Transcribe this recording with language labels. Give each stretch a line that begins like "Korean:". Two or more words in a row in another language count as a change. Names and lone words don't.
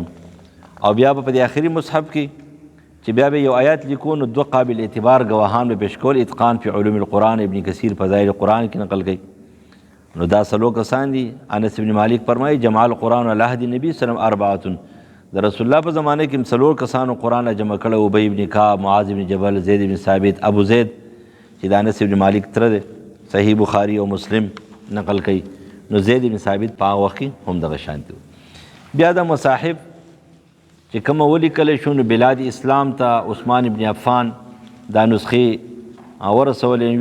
Pashto: او بیا به په دې آخري مصحف کې چې بیا به یو آیات لیکو نو دوه قابل اعتبار گواهان به پیش کول. اتقان فی علوم القرآن ابن کثیر فضائل قرآن کې نقل کوي. نو دا څلور کسان دي. انس بن مالک فرمایي
Arabic: جمع القرآن علی عهد نبی صلی الله علیه وسلم
Pashto: 4، د رسول الله په زمانه کې څلور کسانو قرآن جمع کړی: ابی ابن کعب، معاذ ابن جبل، زید ابن ثابت. ابو زید چې د انس بن مالک تره دی، صحیح بخاری او مسلم نقل کوي. نو زید بن ثابت په هغه وخت کې هم دغه شانتي و. بیا د مصاحف چې کومه ولیکلی شو نو بلاد اسلام ته عثمان ابن عفان دا نسخې ورسولې.